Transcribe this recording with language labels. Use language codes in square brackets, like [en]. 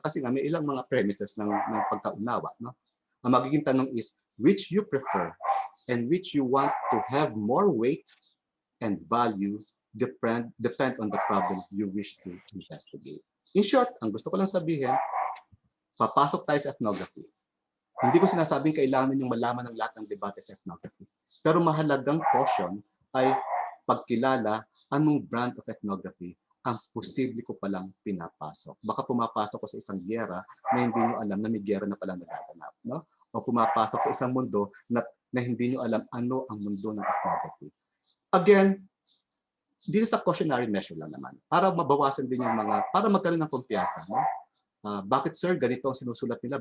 [tl] Kasi nga may ilang mga premises ng pagkaunawa. No? Ang magiging tanong [en] is, which you prefer and which you want to have more weight and value depend on the problem you wish to investigate. In short, [tl] ang gusto ko lang sabihin, papasok tayo sa ethnography. Hindi ko sinasabing kailangan ninyong malaman ng lahat ng debate sa ethnography. Pero mahalagang caution ay pagkilala anong [en] brand of ethnography [tl] ang posible ko palang pinapasok. Baka pumapasok ko sa isang giyera na hindi nyo alam na may giyera na palang nagaganap. No? O pumapasok sa isang mundo na hindi nyo alam ano ang mundo ng ethnography. [en] Again, this is a cautionary measure [tl] lang naman. Para mabawasan din yung para magkaroon ng kumpiyansa. No? Bakit sir, ganito ang sinusulat nila?